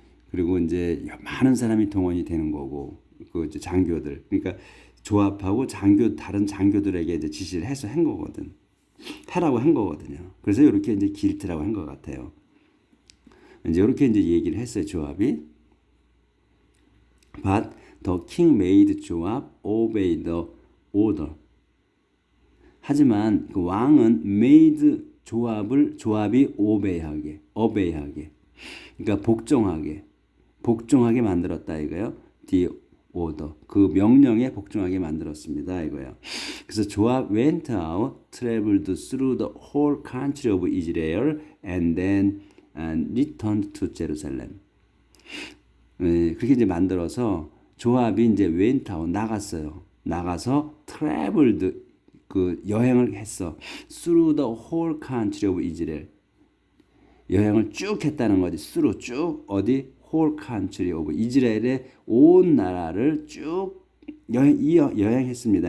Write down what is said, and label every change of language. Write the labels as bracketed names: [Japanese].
[Korean] 그리고 이제 많은 사람이 동원이 되는 거고, 그 이제 장교들, 그러니까 조합하고 다른 장교들에게 이제 지시를 해서 한 거거든. 하라고 한 거거든요. 그래서 이렇게 이제 guilt라고 한 것 같아요. 이제 이렇게 이제 얘기를 했어요, 조합이. [English] But the king made 조합 obey the order. [Korean] 하지만 그 왕은 [English] made [Korean] 조합이 [English] obey [Korean] 하게. 그러니까 복종하게 만들었다 이거요. [English] The order. [Korean] 그 명령에 복종하게 만들었습니다 이거요. 그래서 [English] 조합 went out, traveled through the whole country of Israel, and then returned to Jerusalem. [Korean] 그렇게 이제 만들어서 조합이 이제 [English] went out [Korean] 나가서 [English] traveled [Korean] 그 여행을 했어. [English] through the whole country of Israel. [Korean] 여행을 쭉 했다는 거지. [English] through [Korean] 쭉 어디 [English] whole country of [Korean] 이스라엘의 온 나라를 쭉 여행했습니다.